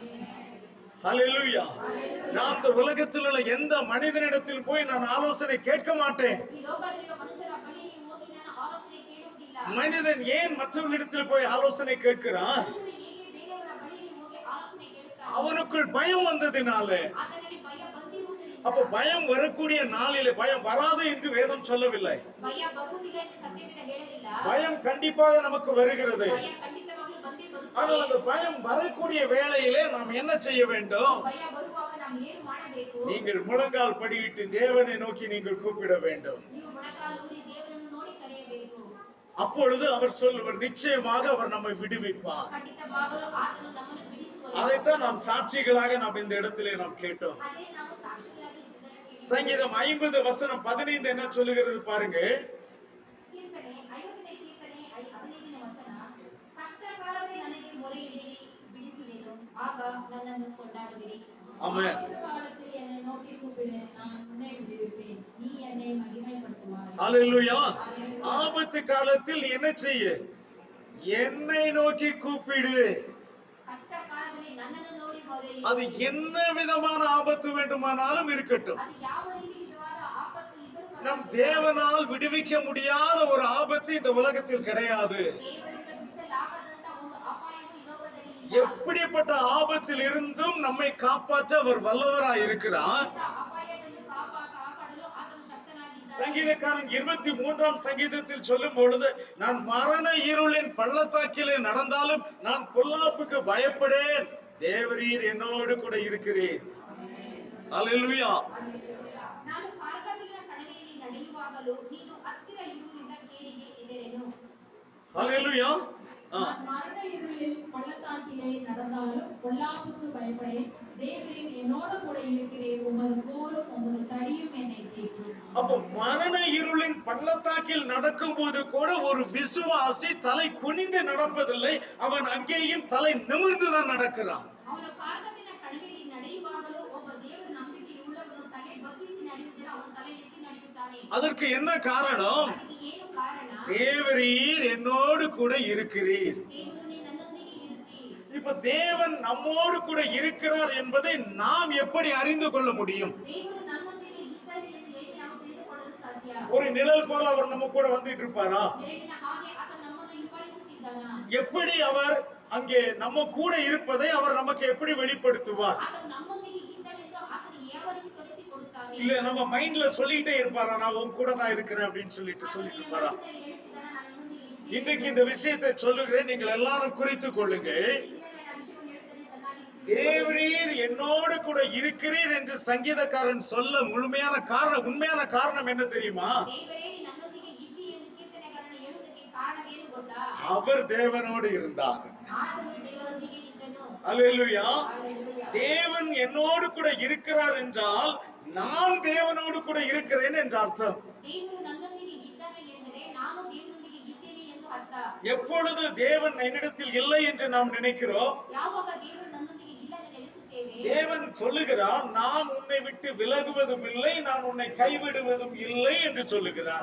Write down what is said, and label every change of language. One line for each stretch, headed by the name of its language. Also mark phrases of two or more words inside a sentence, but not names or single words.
Tamil: ஹalleluya. நான் இந்த உலகத்தில் உள்ள எந்த மனிதனிடத்தில் போய் நான் ஆலோசனை கேட்க மாட்டேன்.
Kannada: ಈ ಲೋಕದಲ್ಲಿರುವ ಮನುಷ್ಯರ ಬಳಿಗೆ ಹೋಗಿ ನಾನು ಆಲೋಚನೆ ಕೇಳುವುದಿಲ್ಲ.
Tamil: மனிதன் ஏன் மற்றவர்களிடத்தில் போய் ஆலோசனை கேட்கிறான்?
Kannada: ಮನುಷ್ಯರು ಹೇಗೆ ಬೇರೆಯವರ ಬಳಿಗೆ ಹೋಗಿ ಆಲೋಚನೆ ಕೇಳುತ್ತಾನೆ?
Tamil: அவனுக்குள் பயம் வந்ததினால.
Kannada: ಆತನಲ್ಲಿ ಭಯ ಬಂದಿರುವುದರಿಂದ.
Tamil: அப்ப பயம் வரக்கூடிய நாளிலே பயம் வராது என்று வேதம் சொல்லவில்லை.
Kannada: ಭಯ ಬರುವುದಿಲ್ಲ ಎಂದು ಸತ್ಯವೇದ ಹೇಳಲಿಲ್ಲ.
Tamil: பயம் கண்டிப்பாக நமக்கு வருகிறது.
Kannada: ಭಯ ಖಂಡಿತವಾಗ್ಲೂ ಬಂದೇ
Tamil: ஆனால்
Kannada: ಬರುತ್ತದೆ.
Tamil: அந்த பயம் வரக்கூடிய வேளையிலே நாம் என்ன செய்ய வேண்டும்?
Kannada: ಭಯ ಬರುವಾಗ ನಾವು ಏನು ಮಾಡಬೇಕು?
Tamil: நீங்கள் முழங்கால் படியிட்டு தேவனை நோக்கி நீங்கள் கூப்பிட வேண்டும்.
Kannada: ನೀವು ಮೊಣಕಾಲೂರಿ ದೇವರನ್ನು ನೋಡಿ ಕರೆಯಬೇಕು.
Tamil: அப்பொழுது அவர் சொல்லுவார், நிச்சயமாக அவர் நம்மை விடுவிப்பார்.
Kannada: ಖಂಡಿತವಾಗಲೂ ಆತನು ನಮ್ಮನ್ನು ಬಿಡಿಸುವನು.
Tamil: அதைத்தான் நாம் சாட்சிகளாக நாம் இந்த இடத்திலே நாம் கேட்டோம்.
Kannada: ಅದೇ ನಾವು ಸಾಕ್ಷಿಯಾಗಿ ಸಿದ್ಧರಾಗಿದ್ದೇವೆ.
Tamil: சங்கீதம் 50 வசனம் 15 என்ன சொல்லுகிறது பாருங்க.
Kannada: ಕೀರ್ತನೆ 50ನೇ ಕೀರ್ತನೆ 15ನೇ ವಚನ. ಕಷ್ಟ ಕಾಲದಲ್ಲಿ ನನಗೆ ಮೊರೆಯಿಡಿರಿ, ಬಿಡಿಸುವೆನು, ಆಗ ನನ್ನನ್ನು ಕೊಂಡಾಡುವಿರಿ.
Tamil: ஆமென். ஆபத்து காலத்தில் என்னை நோக்கி கூப்பிடு, நான் உன்னை விடுவிப்பேன். நீ என்னை மகிமைப்படுத்துவாய். ஹalleluya. ஆபத்து காலத்தில் என்ன செய்ய? என்னை நோக்கி கூப்பிடு.
Kannada: ಕಷ್ಟ ಕಾಲದಲ್ಲಿ ನನ್ನನ್ನು ನೋಡಿ ಮೊರೆಯಿಡಿ.
Tamil: அது என்ன விதமான ஆபத்து வேண்டுமானாலும் இருக்கட்டும்.
Kannada: ಅದು ಯಾವ ರೀತಿ ವಿಧವಾದ ಆಪತ್ತು ಇದ್ದರೂ
Tamil: நம்
Kannada: ಪರವಾಗಿಲ್ಲ.
Tamil: தேவனால் விடுவிக்க முடியாத ஒரு ஆபத்து இந்த உலகத்தில் கிடையாது.
Kannada: ದೇವರಿಂದ ಬಿಡಿಸಲಾಗದಂತ ಒಂದು ಅಪಾಯವು ಈ ಲೋಕದಲ್ಲಿ ಇಲ್ಲ.
Tamil: எப்படிப்பட்ட ஆபத்தில் இருந்தும் நம்மை காப்பாற்ற அவர் வல்லவராய் இருக்கிறார்.
Kannada: ಇಂಥ ಅಪಾಯದಲ್ಲಿ ಕಾಪಾಡಲು ಆತನು ಶಕ್ತನಾಗಿದ್ದಾನೆ.
Tamil: சங்கீதக்காரன் 23ஆம் சங்கீதத்தில் சொல்லும் பொழுது, நான் மரண இருளின் பள்ளத்தாக்கிலே நடந்தாலும் நான் பொல்லாப்புக்கு பயப்படேன், தேவரீர் என்னோடு கூட இருக்கிறீர். ஹalleluya.
Kannada: ನಾನು ಕಾರ್ಗಲ್ಲಿನ ಕಣಿವೆಯಲ್ಲಿ ನಡೆಯುವಾಗಲೂ ನೀನು ಹತ್ತಿರ ಇರುವುದರಿಂದ ಕೇಡಿಗೆ ಹೆದರೆನು.
Tamil: ஹalleluya. நான் மரண இருளில் பள்ளத்தாக்கிலே நடந்தாலும் பொல்லாப்புக்கு பயப்படேன். தேவரீர் என்னோடு கூட இருக்கிறீர். உமது கோலும் உமது தடியும் என்னை தேற்றும். அப்போ மரண இருளின் பள்ளத்தாக்கில் நடக்கும் போது கூட ஒரு விசுவாசி தலை குனிந்து நடப்பதில்லை, அவன் அங்கேயும் தலை நிமிர்ந்துதான் நடக்கிறான்.
Kannada: ಅವನ ಕಾರ್ಗತ್ತಿನ ಕಣಿವೆಯಲ್ಲಿ ನಡೆಯುವಾಗಲೂ ಒಬ್ಬ ದೇವರ ನಂಬಿಕೆಯುಳ್ಳವನು ತಲೆ ಬಗ್ಗಿಸಿ ನಡೆಯುವುದಿಲ್ಲ, ಅವನು ತಲೆ ಎತ್ತಿ ನಡೆಯುತ್ತಾನೆ.
Tamil: அதற்கு என்ன காரணம்?
Kannada: ಅದಕ್ಕೆ ಏನು ಕಾರಣ?
Tamil: தேவரீர் என்னோடு கூட இருக்கிறீர்.
Kannada: ದೇವರು ನೀ ನನ್ನೊಂದಿಗೆ ಇರುತ್ತಿ.
Tamil: இப்ப தேவன் நம்மோடு கூட இருக்கிறார் என்பதை நாம் எப்படி அறிந்து கொள்ள முடியும்?
Kannada: ದೇವರು ನನ್ನೊಂದಿಗೆ ಇದ್ದಾರೆ ಎಂದು ಹೇಗೆ ನಾವು ತಿಳಿದುಕೊಳ್ಳಲು ಸಾಧ್ಯ?
Tamil: ஒரு நிழல் போல அவர் நம்ம கூட வந்துட்டு இருப்பாரா?
Kannada: ನೆರಳಿನ ಹಾಗೆ ಆತ ನಮ್ಮನ್ನು ಹಿಂಬಾಲಿಸುತ್ತಿದ್ದಾನಾ?
Tamil: எப்படி அவர் அங்கே நம்ம கூட இருப்பதை அவர் நமக்கு எப்படி வெளிப்படுத்துவார்?
Kannada: ಆತ ನಮ್ಮೊಂದಿಗೆ ಇದ್ದಾನೆಂದು ಆತನು ಯಾವ ರೀತಿ ತೋರಿಸಿಕೊಡುತ್ತಾನೆ?
Tamil: இல்ல நம்ம மைண்ட்ல சொல்லிட்டே இருப்பாரா, நான் உன் கூட தான் இருக்கிறேன் அப்படின்னு சொல்லிட்டு
Kannada: ಆತನು ನಿನ್ನ
Tamil: இருப்பாரா?
Kannada: ಮನಸ್ಸಿನಲ್ಲಿ ಹೇಳುತ್ತಿದ್ದಾನಾ, ನಾನು ನಿನ್ನೊಂದಿಗೆ ಇದ್ದೇನೆ.
Tamil: இன்றைக்கு இந்த விஷயத்தை சொல்லுகிறேன், நீங்கள் எல்லாரும் குறித்துக் கொள்ளுங்கள்.
Kannada: ಇಂದಿನ ನಾನು ವಿಷಯವನ್ನು ಹೇಳುತ್ತೇನೆ, ಚೆನ್ನಾಗಿ ತಿಳಿದುಕೊಳ್ಳಿ.
Tamil: தேவரீர் என்னோடு கூட இருக்கிறீர் என்று சங்கீதக்காரன் சொல்ல முழுமையான காரணம், உண்மையான காரணம் என்ன தெரியுமா?
Kannada: ದೇವರೇ ನೀ ನನ್ನೊಂದಿಗೆ ಇದ್ದಿ ಎಂದು ಕೀರ್ತನೆಗಾರನು ಹೇಳುವುದಕ್ಕೆ ಕಾರಣವೇನು ಗೊತ್ತಾ?
Tamil: அவர் தேவனோடு இருந்தார்.
Kannada: ಆತನು ದೇವರೊಂದಿಗೆ ಇದ್ದನು.
Tamil: அல்லேலூயா.
Kannada: ಹಲ್ಲೆಲೂಯಾ.
Tamil: தேவன் என்னோடு கூட இருக்கிறார் என்றால் நான் தேவனோடு கூட இருக்கிறேன் என்று அர்த்தம்.
Kannada: ದೇವರು ನನ್ನೊಂದಿಗೆ ಇದ್ದಾನೆ ಎಂದರೆ ನಾನು ದೇವರೊಂದಿಗೆ ಇದ್ದೇನೆ ಎಂದು ಅರ್ಥ.
Tamil: எப்பொழுது தேவன் என்னிடத்தில் இல்லை என்று நாம் நினைக்கிறோம்,
Kannada: ಯಾವಾಗ ದೇವರು ನನ್ನೊಂದಿಗೆ ಇಲ್ಲ ಎಂದು ನೆನೆಸುತ್ತೇವೆ,
Tamil: தேவன் சொல்லுகிறார், நான் உன்னை விட்டு விலகுவதும் இல்லை, நான் உன்னை கைவிடுவதும் இல்லை என்று சொல்லுகிறார்.